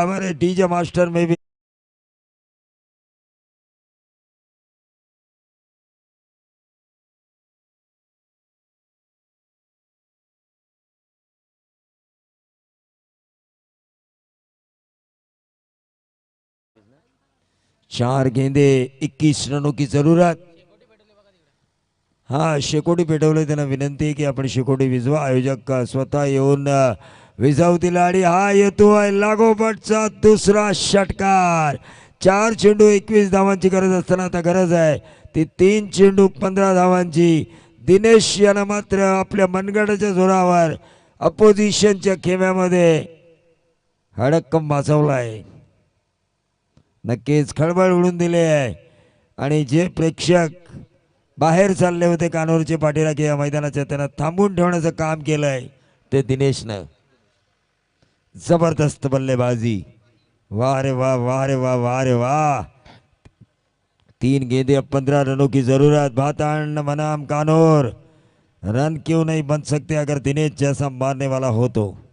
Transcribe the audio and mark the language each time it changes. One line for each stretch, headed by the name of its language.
Hindi: हमारे DJ master में भी चार गेंदे 21 रनों की जरूरत।
Marathi: हा, शेकोटी पेटवले, त्यांना विनंती आहे की आपण शेकोटी विजवा. आयोजक स्वतः येऊन विजावतील आणि हा येतोय लागोपाठचा दुसरा षटकार. 4 चेंडू 21 धावांची गरज असताना आता गरज आहे ती 3 चेंडू 15 धावांची. दिनेश यानं मात्र आपल्या मनगटाच्या जोरावर अपोजिशनच्या खेम्यामध्ये हडक्कम वाचवलाय. नक्कीच खळबळ उडून दिले आहे. आणि जे प्रेक्षक बाहेर चालले होते कानोरचे पाठीराखे या मैदानाच्या, त्यांना थांबून ठेवण्याचं काम केलंय ते दिनेशनं.
Hindi: जबरदस्त बल्लेबाजी. वाह रे वाह, वाह रे वाह, वाह रे वाह. 3 गेंदे 15 रनों की जरूरत. भातान बनाम कानोर, रन क्यों नहीं बन सकते अगर दिनेश जैसा मारने वाला हो तो.